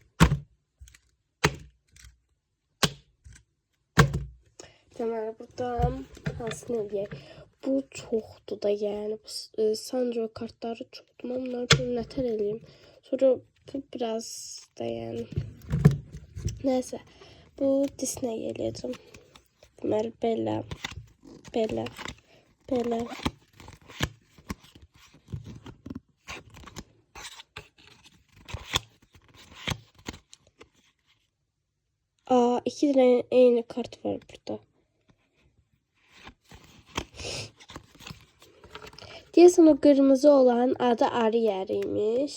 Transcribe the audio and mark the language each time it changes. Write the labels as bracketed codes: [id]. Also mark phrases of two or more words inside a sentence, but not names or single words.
[az] Deməli buradan hansını eləyək? Bu çoxdur da, yəni bu Sanrio kartları çoxdur. Mən bunları böyle nətər eləyim? Sonra bu biraz da yəni. Neyse. Bu Disney eləyəcəm. Deməli belə. [tr] İki tane aynı kart var burada. [az] Deyəsən [tr] o kırmızı olan [az] adı Ariel'iymiş.